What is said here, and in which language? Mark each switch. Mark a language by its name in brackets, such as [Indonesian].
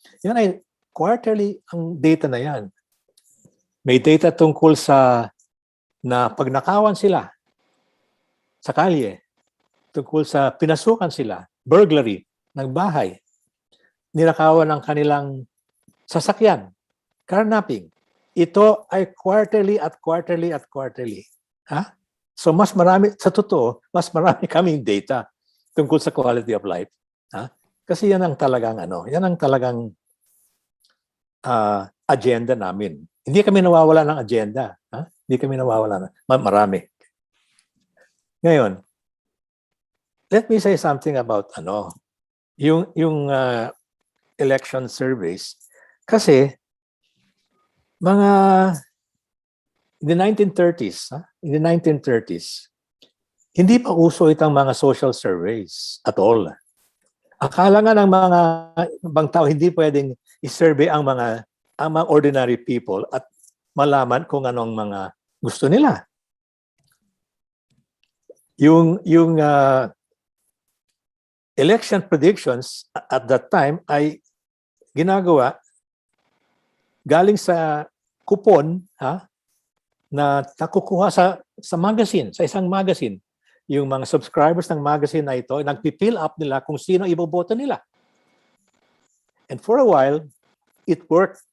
[Filipino] Yan ay quarterly ang data na yan. May data tungkol sa na pagnakawan sila sa kalye, tungkol sa pinasukan sila, burglary ng bahay, ninakawan ng kanilang sasakyan, carnapping. Ito ay quarterly at quarterly at quarterly. Ha? So mas marami, sa totoo, mas marami kaming data tungkol sa [English] quality of life. [Filipino] Ha? Kasi yan ang talagang yan ang talagang agenda namin. Hindi kami nawawala ng agenda. Ha? Hindi kami nawawala ng marami. [English] Ngayon, let me say something about yung election surveys. [Filipino] Kasi mga [English] in the 1930s, in the 1930s, [Filipino] hindi pa uso itang mga social surveys [English] at all. [Filipino] Akala nga ng mga ibang tao hindi pwedeng i-survey ang mga ordinary people at malaman kung anong mga gusto nila. Yung election predictions [English] at that time [Filipino] ay ginagawa galing sa kupon na nakukuha sa magazine, sa isang magazine. Yung mga subscribers ng magazine na ito, nagpipill up nila kung sino iboboto nila. [English] And for a while, it worked.